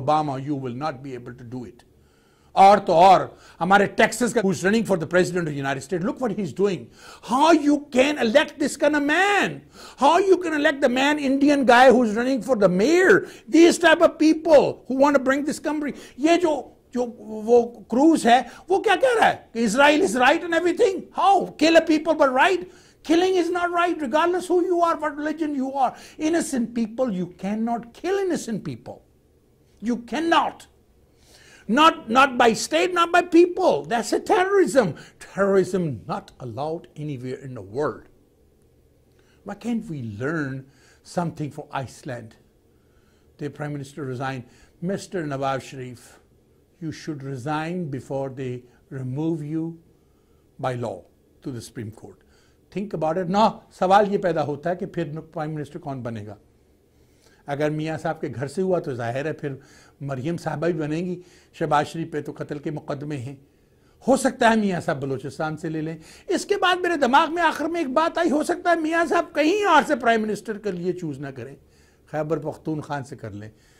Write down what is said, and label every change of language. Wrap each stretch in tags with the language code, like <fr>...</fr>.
<en>Obama, you will not be able to do it. Or to or, हमारे Texas guy who's running for the president of the United States, look what he's doing. How you can elect this kind of man? How you can elect the man, Indian guy who's running for the mayor? These type of people who want to bring this country.</en> <hi>ये जो वो Cruz है, वो क्या कह रहा है?</hi> <en>Israel is right and everything. How? Kill a people but right? Killing is not right, regardless who you are, what religion you are. Innocent people, you cannot kill innocent people. You cannot. Not by state, not by people. That's a terrorism. Terrorism not allowed anywhere in the world. Why can't we learn something from Iceland? The Prime Minister resigned. Mr. Nawaz Sharif, you should resign before they remove you by law to the Supreme Court. Think about it. No,</en> <hi>सवाल ये पैदा होता है कि फिर prime minister कौन बनेगा? अगर मियाँ साहब के घर से हुआ तो जाहिर है फिर मरियम साहबा भी बनेंगी. शहबाज शरीफ पे तो कत्ल के मुकदमे हैं. हो सकता है मियाँ साहब बलूचिस्तान से ले लें. इसके बाद मेरे दिमाग में आखिर में एक बात आई, हो सकता है मियाँ साहब कहीं और से प्राइम मिनिस्टर के लिए चूज़ ना करें, खैबर पख्तूनख्वा से कर लें.</hi>